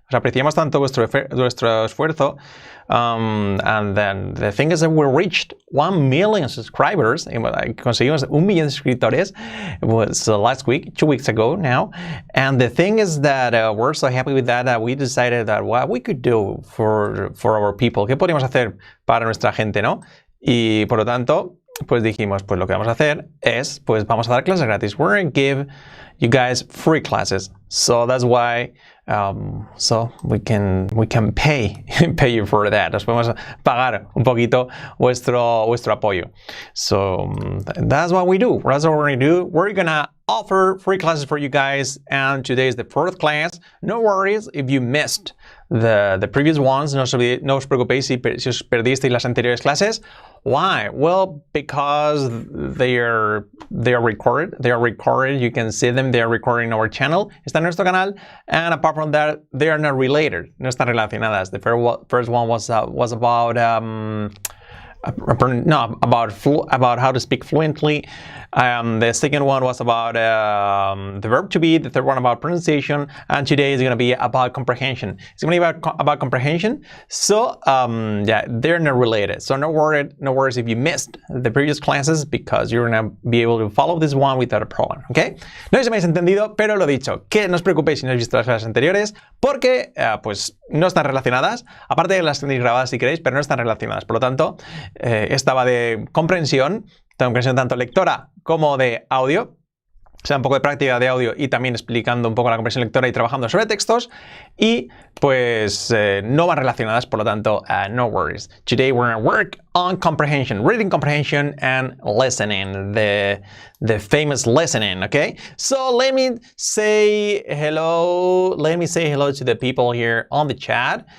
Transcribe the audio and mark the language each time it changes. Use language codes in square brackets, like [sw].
[es] Apreciamos tanto vuestro esfuerzo. [en] And then the thing is that we reached 1 million subscribers. [es] Conseguimos 1 millón de suscriptores. [en] It was last week, 2 weeks ago now. And the thing is that we're so happy with that we decided that what we could do for our people. [es] ¿Qué podríamos hacer para nuestra gente, no? Y por lo tanto, pues dijimos, pues lo que vamos a hacer es, pues vamos a dar clases gratis. [en] We're going to give you guys free classes. So that's why, so we can pay you for that. [es] Nos podemos pagar un poquito vuestro apoyo. [en] So that's what we do. That's what we're going to do. We're going to offer free classes for you guys. And today is the fourth class. No worries if you missed the previous ones. [es] No os preocupéis si os perdisteis las anteriores clases. [en] Why? Well, because they are recorded. They are recorded. You can see them. They are recorded in our channel. [es] Está en nuestro canal. [en] And apart from that, they are not related. [es] No están relacionadas. [en] The first one was about about how to speak fluently. The second one was about the verb to be. The third one about pronunciation. And today is going to be about comprehension. It's going to be about comprehension. So, yeah, they're not related. So no worries if you missed the previous classes because you're going to be able to follow this one without a problem. Okay? [es] No sé si me habéis entendido, pero lo dicho, que no os preocupéis si no habéis visto las clases anteriores porque, pues, no están relacionadas. Aparte de las tenéis grabadas si queréis, pero no están relacionadas. Por lo tanto, esta va de comprensión tanto lectora como de audio. O sea, un poco de práctica de audio y también explicando un poco la comprensión lectora y trabajando sobre textos. Y pues no van relacionadas, por lo tanto, [en] no worries. Today we're going to work on comprehension, reading comprehension and listening, the famous listening, okay? So let me say hello. Let me say hello to the people here on the chat.